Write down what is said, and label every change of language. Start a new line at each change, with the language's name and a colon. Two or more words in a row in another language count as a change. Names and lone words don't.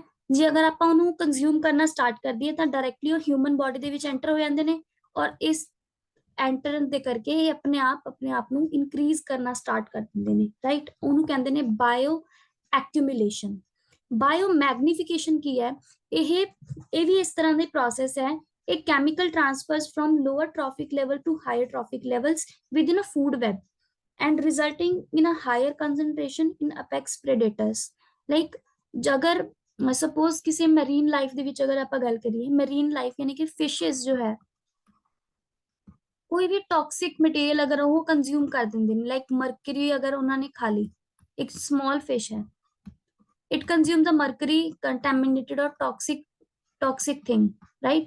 Punjabi: ਜੇ ਅਗਰ ਆਪਾਂ ਉਹਨੂੰ ਕੰਜ਼ਿਊਮ ਕਰਨਾ ਸਟਾਰਟ ਕਰ ਦਈਏ ਤਾਂ ਡਾਇਰੈਕਟਲੀ ਉਹ
English: human body
Punjabi: ਦੇ ਵਿੱਚ ਐਂਟਰ ਹੋ ਜਾਂਦੇ ਨੇ ਔਰ ਇਸ ਐਂਟਰ ਦੇ ਕਰਕੇ ਇਹ ਆਪਣੇ ਆਪ ਨੂੰ ਇਨਕਰੀਜ਼ ਕਰਨਾ ਸਟਾਰਟ ਕਰ ਦਿੰਦੇ ਨੇ, ਰਾਈਟ। ਉਹਨੂੰ ਕਹਿੰਦੇ ਨੇ
English: bio accumulation. bio magnification
Punjabi: ਕੀ ਹੈ, ਇਹ ਵੀ ਇਸ ਤਰ੍ਹਾਂ ਦੀ ਪ੍ਰੋਸੈਸ ਹੈ।
English: It chemical transfers from lower trophic level to higher trophic levels within a food web and resulting in a higher concentration in apex predators।
Punjabi: like
Hindi: अगर suppose किसी
English: marine life
Punjabi: ਦੇ ਵਿੱਚ ਅਗਰ ਆਪਾਂ ਗੱਲ ਕਰੀਏ,
English: marine life
Hindi: यानी कि fishes जो है, कोई भी
English: toxic material
Hindi: अगर वो कंज्यूम कर देंगे,
English: like mercury
Hindi: अगर उन्होंने खा ली, एक
English: small fish
Hindi: है,
English: it consume the mercury contaminated and toxic thing, right.